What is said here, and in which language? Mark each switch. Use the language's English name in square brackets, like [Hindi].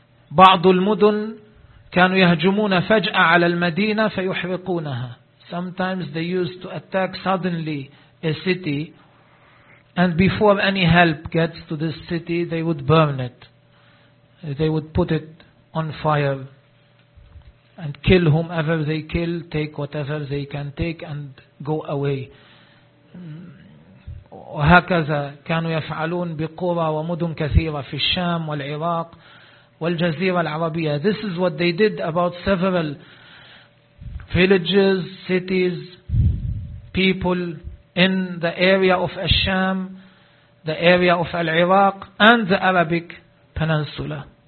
[Arabic] بعض المدن كانوا يهجمون فجأة على المدينة فيحرقونها. [English] Sometimes they used to attack suddenly a city, and before any help gets to this city, they would burn it. They would put it on fire and kill whomever they kill, take whatever they can take and go away. [Arabic] وهكذا كانوا يفعلون بقرى ومدن كثيرة في الشام والعراق والجزيرة العربية. [English] This is what they did about several villages, cities, people in the area of Al-Sham, the area of Al-Iraq and the Arabic Peninsula.